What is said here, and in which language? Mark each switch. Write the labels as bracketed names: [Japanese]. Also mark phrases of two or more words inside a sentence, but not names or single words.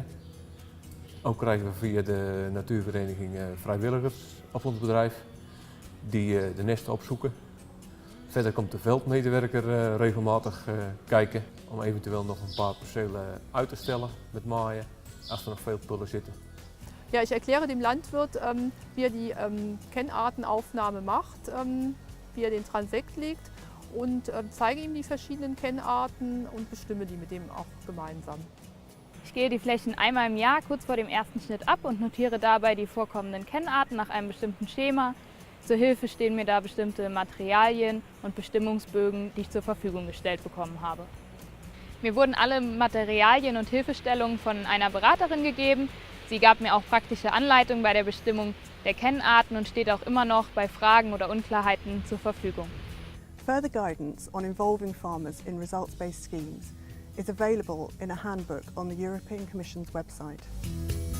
[Dutch] Ook krijgen we via de natuurvereniging vrijwilligers op ons bedrijf die de nesten opzoeken. Verder komt de veldmedewerker regelmatig kijken om eventueel nog een paar percelen uit te stellen met maaien als er nog veel pullen zitten. [German] Ja, ich erkläre dem Landwirt, wie die Kennartenaufnahme macht, wie den Transekt legt und zeige ihm die verschiedenen Kennarten und bestimme die mit dem auch gemeinsam. Ich gehe die Flächen einmal im Jahr kurz vor dem ersten Schnitt ab und notiere dabei die vorkommenden Kennarten nach einem bestimmten Schema. Zur Hilfe stehen mir da bestimmte Materialien und Bestimmungsbögen, die ich zur Verfügung gestellt bekommen habe. Mir wurden alle Materialien und Hilfestellungen von einer Beraterin gegeben. Sie gab mir auch praktische Anleitungen bei der Bestimmung der Kennarten und steht auch immer noch bei Fragen oder Unklarheiten zur Verfügung. [English] Further guidance on involving farmers in results-based schemes is available in a handbook on the European Commission's website.